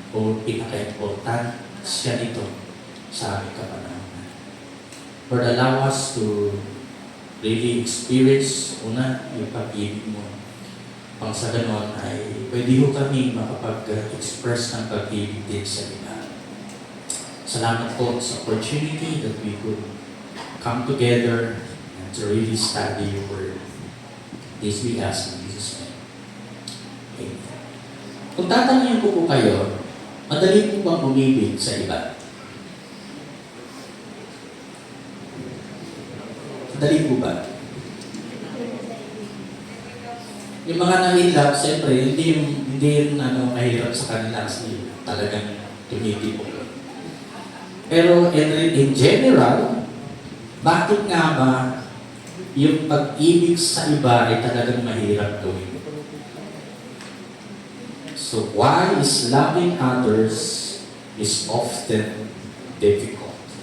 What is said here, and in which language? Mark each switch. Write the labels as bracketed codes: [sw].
[tl] O pinaka-important siya nito sa aming kapanahonan. [en] Lord, allow us to really experience, una, [tl] yung pag-ibig mo. Pang sa ganon ay pwede ho kami makapag-express ng pag-ibig din sa iba. Salamat po sa [en] opportunity that we could come together and to really study your word. This we ask in Jesus' name. [tl] Amen. Kung tatanungin ko po kayo, madali po bang umibig sa iba? Madali po ba? Yung mga nahilap, siyempre, hindi yung mahirap sa kanila kasi talagang tumitipok. Pero [en] in general, [tl] bakit nga ba yung pag-ibig sa iba ay talagang mahirap gawin. [en] So why is loving others is often difficult?